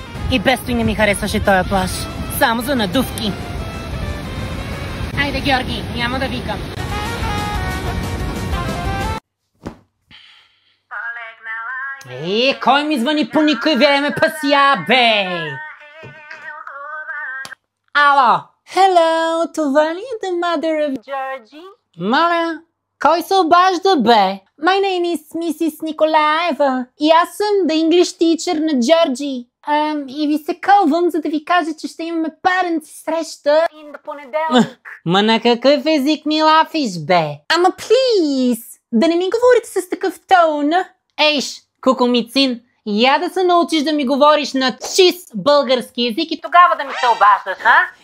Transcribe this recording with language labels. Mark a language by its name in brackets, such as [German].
[Bulgarian] И без той не ми харесваше този плаж. Само за надувки. Айде, Георги, няма да викам. Кой ми звъни по никой време, пася, бе? Ало! [English] Hello, [Bulgarian] това ли е [English] the mother of Georgie? [Bulgarian] Моля, кой се обажда, бе? [English] My name is Mrs. [Bulgarian] Nikolaeva и аз съм [English] the English teacher [Bulgarian] на Georgie. И ви се кълвам, за да ви кажа, че ще имаме паренци среща и на понеделник. Ма на какъв език ми лафиш, бе? Ама [English] please, [Bulgarian] да не ми говорите с такъв тон. Ейш, кукумицин, я да се научиш да ми говориш на чист български език и тогава да ми се обаждаш, а?